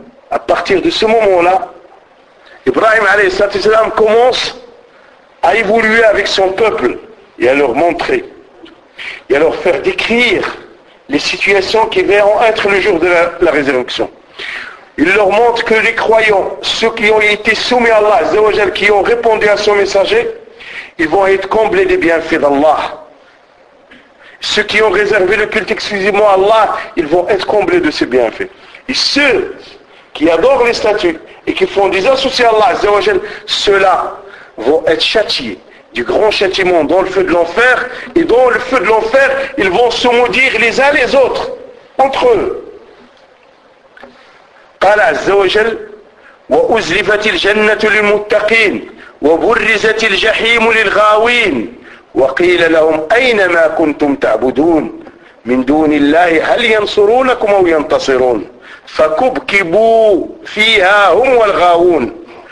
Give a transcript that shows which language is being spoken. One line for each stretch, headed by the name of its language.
French: à partir de ce moment-là Ibrahim
Arabic: عليه الصلاة والسلام
French: commence à évoluer avec son peuple et à leur montrer et à leur faire décrire les situations qui verront être le jour de la résurrection. Il leur montre que les croyants, ceux qui ont été soumis à Allah, Azza wa Jal, qui ont répondu à son messager, ils vont être comblés des bienfaits d'Allah. Ceux qui ont réservé le culte exclusivement à Allah, ils vont être comblés de ces bienfaits. Et ceux qui adorent les statues et qui font des associés à Allah, Azza wa Jal, ceux-là vont être châtiés. Du grand châtiment dans le feu de l'enfer, et dans le feu de l'enfer, ils vont se maudire les uns les autres, entre eux.
Arabic: قال عز وجل وأزلفت الجنة للمتقين وبرزت الجحيم للغاوين وقيل لهم أين ما كنتم تعبدون من دون الله هل ينصرونكم أو ينتصرون فكبكبوا فيها هم والغاوون